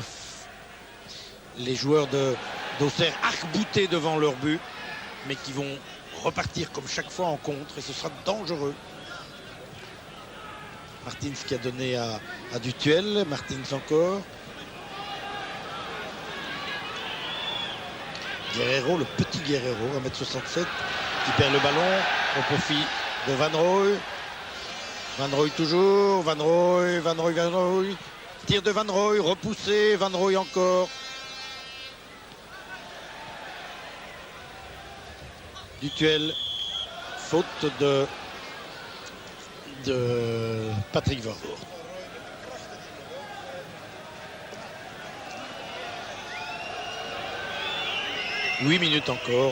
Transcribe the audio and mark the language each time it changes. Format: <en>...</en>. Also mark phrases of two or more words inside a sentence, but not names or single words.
<fr>Les joueurs d'Auxerre arc-boutés devant leur but, mais qui vont repartir comme chaque fois en contre, et ce sera dangereux. Martins qui a donné à Dutuel. Martins encore. Guerrero, le petit Guerrero, 1m67, qui perd le ballon au profit de Van Rooij. Van Rooij toujours, Van Rooij. Tir de Van Rooij, repoussé, Van Rooij encore. Dutuel, faute de Patrick Vervoort. « 8 minutes encore.</fr>